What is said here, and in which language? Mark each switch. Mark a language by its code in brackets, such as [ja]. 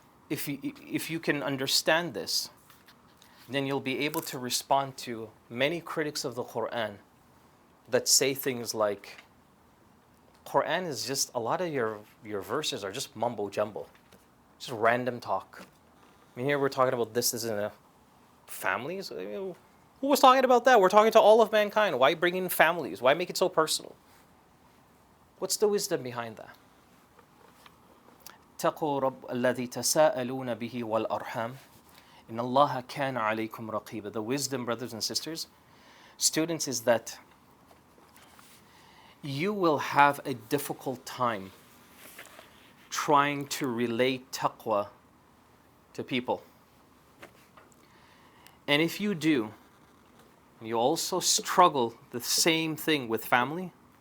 [en] If you can understand this, then you'll be able to respond to many critics of the Quran that say things like, Quran is just, a lot of your verses are just mumbo jumbo, just random talk. I mean, here we're talking about this isn't a families. Who was talking about that? We're talking to all of mankind. Why bring in families? Why make it so personal? What's the wisdom behind that? [ar] اتقوا رب الذي تساءلون به والأرحام إن الله كان عليكم رقيبا. [en] The wisdom, brothers and sisters, students, is that you will have a difficult time trying to relate taqwa to people. And if you do, you also struggle the same thing with family.